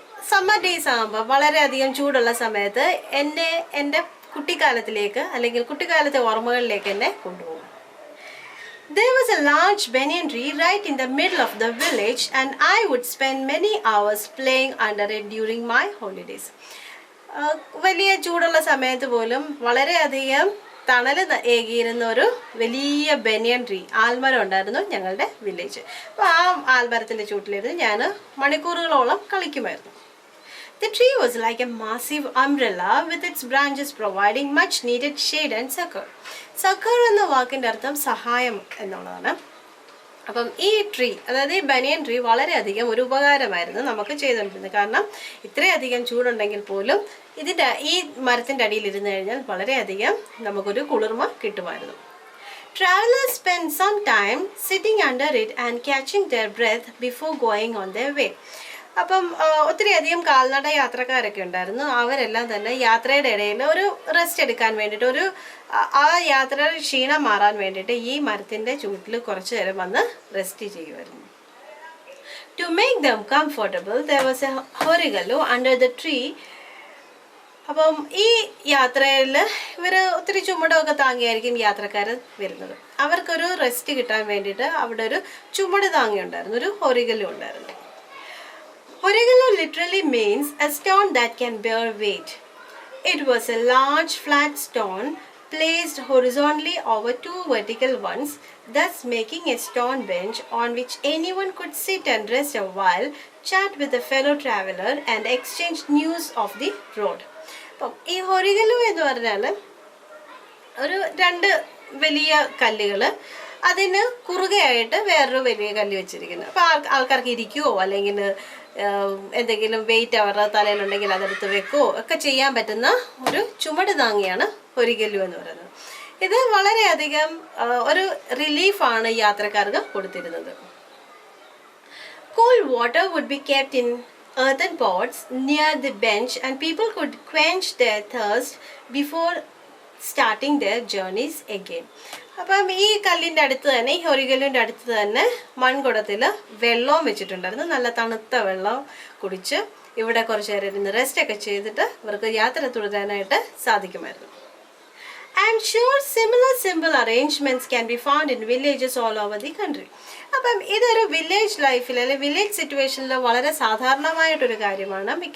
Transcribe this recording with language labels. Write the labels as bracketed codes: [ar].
[ml] Summer days ആകുമ്പോൾ വളരെയധികം ചൂടുള്ള സമയത്ത് എൻ്റെ കുട്ടിക്കാലത്തിലേക്ക് അല്ലെങ്കിൽ കുട്ടിക്കാലത്തെ ഓർമ്മകളിലേക്ക് എന്നെ കൊണ്ടുപോകും. [en] There was a large banyan tree right in the middle of the village and I would spend many hours playing under it during my holidays. [ml] വലിയ ചൂടുള്ള സമയത്ത് പോലും വളരെയധികം തണൽ ഏകിയിരുന്ന ഒരു വലിയ ബനിയൻ ട്രീ, ആൽമരം ഉണ്ടായിരുന്നു ഞങ്ങളുടെ വില്ലേജ്. അപ്പോൾ ആ ആൽമരത്തിൻ്റെ ചൂട്ടിലിരുന്ന് ഞാൻ മണിക്കൂറുകളോളം കളിക്കുമായിരുന്നു. [en] The tree was like a massive umbrella with its branches providing much needed shade and succor. [ml] Succor എന്ന വാക്കിൻ്റെ അർത്ഥം സഹായം എന്നുള്ളതാണ്. അപ്പം ഈ ട്രീ, അതായത് ഈ ബനിയൻ ട്രീ വളരെയധികം ഒരു ഉപകാരമായിരുന്നു നമുക്ക് ചെയ്തുകൊണ്ടിരുന്നത്. കാരണം ഇത്രയധികം ചൂടുണ്ടെങ്കിൽ പോലും ഈ മരത്തിൻ്റെ അടിയിൽ ഇരുന്ന് കഴിഞ്ഞാൽ വളരെയധികം നമുക്കൊരു കുളിർമ കിട്ടുമായിരുന്നു. [en] Travelers spend some time sitting under it and catching their breath before going on their way. [ml] അപ്പം ഒത്തിരിയധികം കാൽനട യാത്രക്കാരൊക്കെ ഉണ്ടായിരുന്നു. അവരെല്ലാം തന്നെ യാത്രയുടെ ഇടയിൽ ഒരു റെസ്റ്റ് എടുക്കാൻ വേണ്ടിയിട്ട്, ആ യാത്രയുടെ ക്ഷീണം മാറാൻ വേണ്ടിയിട്ട് ഈ മരത്തിൻ്റെ ചൂട്ടിൽ കുറച്ച് നേരം വന്ന് റെസ്റ്റ് ചെയ്യുമായിരുന്നു. [en] To make them comfortable there was a ഹൊരിഗലു under the tree. [ml] അപ്പം ഈ യാത്രയിൽ ഇവർ ഒത്തിരി ചുമടൊക്കെ താങ്ങിയായിരിക്കും യാത്രക്കാർ വരുന്നത്. അവർക്കൊരു റെസ്റ്റ് കിട്ടാൻ വേണ്ടിയിട്ട് അവിടെ ഒരു ചുമട് താങ്ങി ഉണ്ടായിരുന്നു, ഒരു ഹൊരിഗലു ഉണ്ടായിരുന്നു. [en] Horigalu literally means a stone that can bear weight. It was a large flat stone placed horizontally over two vertical ones, thus making a stone bench on which anyone could sit and rest a while, chat with a fellow traveler and exchange news of the road. [ml] അപ്പം ഈ ഹൊരിഗലു എന്ന് പറഞ്ഞാൽ ഒരു രണ്ട് വലിയ കല്ലുകൾ, അതിന് കുറുകയായിട്ട് വേറൊരു വലിയ കല്ല് വെച്ചിരിക്കുന്നു. അപ്പോൾ ആൾക്കാർക്ക് ഇരിക്കുവോ അല്ലെങ്കിൽ എന്തെങ്കിലും വെയിറ്റ് അവരുടെ തലയിലുണ്ടെങ്കിൽ അതെടുത്ത് വെക്കുകയോ ഒക്കെ ചെയ്യാൻ പറ്റുന്ന ഒരു ചുമട് താങ്ങിയാണ് ഹൊരിഗലു എന്ന് പറയുന്നത്. ഇത് വളരെയധികം ഒരു റിലീഫാണ് യാത്രക്കാർക്ക് കൊടുത്തിരുന്നത്. [en] Cool water would be kept in earthen pots near the bench and people could quench their thirst before starting their journeys again. [ml] അപ്പം ഈ കല്ലിൻ്റെ അടുത്ത് തന്നെ, ഈ ഹൊരിഗലുവിൻ്റെ അടുത്ത് തന്നെ മൺകുടത്തിൽ വെള്ളവും വെച്ചിട്ടുണ്ടായിരുന്നു. നല്ല തണുത്ത വെള്ളം കുടിച്ച് ഇവിടെ കുറച്ച് നേരം ഇരുന്ന് റെസ്റ്റൊക്കെ ചെയ്തിട്ട് ഇവർക്ക് യാത്ര തുടരാനായിട്ട് സാധിക്കുമായിരുന്നു. [en] I am sure similar simple arrangements can be found in villages all over the country. [ml] അപ്പം ഇതൊരു വില്ലേജ് ലൈഫിൽ അല്ലെങ്കിൽ വില്ലേജ് സിറ്റുവേഷനിൽ വളരെ സാധാരണമായിട്ടൊരു കാര്യമാണ്.